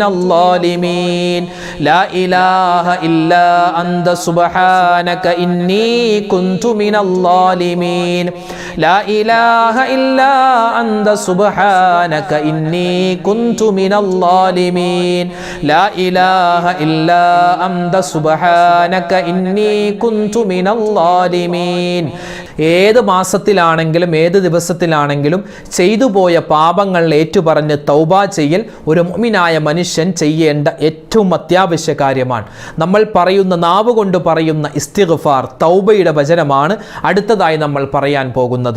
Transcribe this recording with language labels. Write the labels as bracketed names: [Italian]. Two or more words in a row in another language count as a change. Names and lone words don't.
[Arabic] الظالمين لا إله إلا أنت سبحانك إني كنت من الظالمين لا إله إلا أنت سبحانك إني كنت من الظالمين لا إله إلا أنت سبحانك إني كنت من الظالمين [Malayalam] ഏത് മാസത്തിലാണെങ്കിലും ഏത് ദിവസത്തിലാണെങ്കിലും ചെയ്തു പോയ പാപങ്ങൾ ഏറ്റുപറഞ്ഞ് തൗബ ചെയ്യൽ ഒരു മുഅ്മിനായ മനുഷ്യൻ ചെയ്യേണ്ട ഏറ്റവും അത്യാവശ്യ കാര്യമാണ്. നമ്മൾ പറയുന്ന നാവ് കൊണ്ട് പറയുന്ന ഇസ്തിഗ്ഫാർ തൗബയുടെ വചനമാണ് അടുത്തതായി നമ്മൾ പറയാൻ പോകുന്നത്.